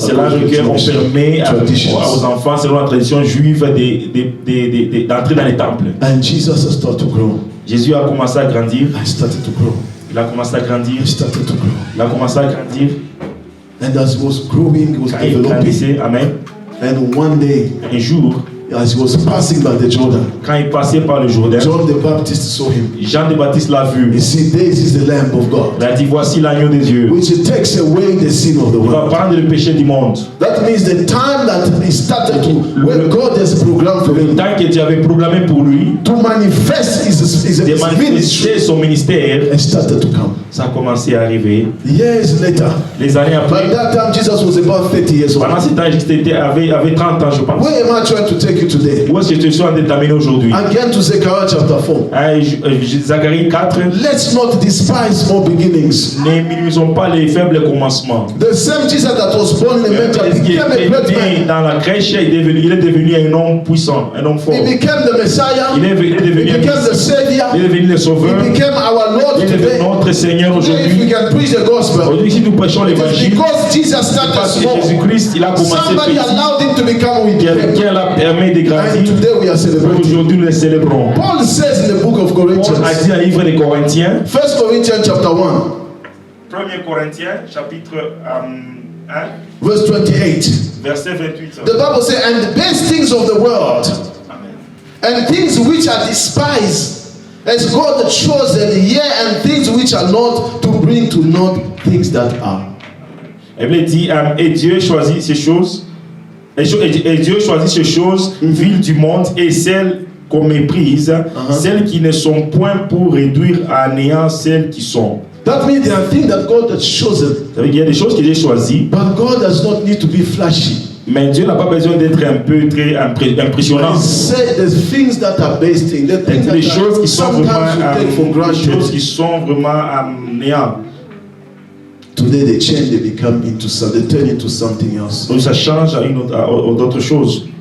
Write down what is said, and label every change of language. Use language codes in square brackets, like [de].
[fr] c'est l'âge auquel on permet aux enfants, selon la tradition juive, d'entrer dans les temples. [en] And Jesus started to grow. [fr] Jésus a commencé à grandir. [en] I started to grow. [fr] Il a commencé à grandir. [en] I started to grow. [fr] Il a commencé à grandir. [en] And as he was growing, he was [fr] Quand il [en] developing. [fr] grandissait, amen. [en] And one day, [fr] Un jour, [en] as he was passing by the Jordan, [fr] quand il passait par le Jourdain, [en] John the Baptist saw him. [fr] Jean de Baptiste l'a vu. [en] He said, "This is the Lamb of God, [fr] Il a dit, voici l'agneau des dieux. [en] which takes away the sin of the [fr] Il va [en] world." [fr] prendre le péché du monde. [en] That means the time that he started to, when God has programmed for [fr] Le [en] him [fr] temps que Dieu avait programmé pour lui [en] to manifest his [fr] de [en] ministry, [fr] manifester son ministère, [en] and started to come. [fr] ça a commencé à arriver. [en] Years later, [fr] Les années [en] by [fr] après, [en] that time Jesus was about 30 years old. [fr] pendant ce temps, Jésus avait 30 ans, je pense. [en] Where am I trying to take you today? [fr] Où est-ce que je suis en train de t'amener aujourd'hui? [en] Again to Zechariah chapter 4. [fr] Zacharie 4, [en] Let's not despise small beginnings. [fr] ne minimisons pas les faibles commencements. [en] The same Jesus that was born in the manger [fr] Est-ce qu'il [en] became a great [fr] était [en] man. [fr] dans la crèche, il est devenu un homme puissant, un homme fort. [en] He became the Messiah. [fr] Il est devenu, [en] He became the Savior. [fr] il est devenu le [en] He [fr] sauveur. [en] became our Lord [fr] Il est devenu [en] today. [fr] notre Seigneur [en] Today, if we [fr] aujourd'hui. [en] can preach the gospel, [fr] Aujourd'hui, si nous prêchons [en] it's [fr] l'évangile, [en] because Jesus started [fr] parce que [en] small. [fr] Jésus-Christ, il a commencé [en] Somebody [fr] petit. [en] allowed him to become who he became. [fr] Quelqu'un l'a permis de [en] And [fr] grandir. [en] today we are celebrating. [fr] Aujourd'hui, nous le célébrons. [en] Paul says in the book of [fr] Paul a [en] Corinthians, [fr] dit dans le livre des Corinthiens, [en] 1 Corinthians chapter 1, [fr] 1er Corinthiens, chapitre 1, [en] verse 28. [fr] verset 28. [en] The Bible says, "And the best things of the world, Amen. and things which are despised, as God chosen, yea, and things which are not, to bring to naught things that are." [fr] La Bible dit, et Dieu choisit ces choses, et Dieu choisit ces choses viles du monde et celles qu'on méprise, celles qui ne sont point pour réduire à néant celles qui sont. [en] That means there are things that God has chosen, [fr] Ça veut dire qu'il y a des choses que Dieu choisit, [en] but God does not need to be flashy. [fr] mais Dieu n'a pas besoin d'être un peu très impressionnant. [en] He said the things that are based in, the things [fr] Les choses [en] that [fr] qui sont [en] sometimes [fr] vraiment, [en] we take for [fr] les [en] granted. [fr] choses qui sont vraiment néant. [en] Today they change, they become into something, they turn into something else. [fr] Donc ça change à d'autres choses.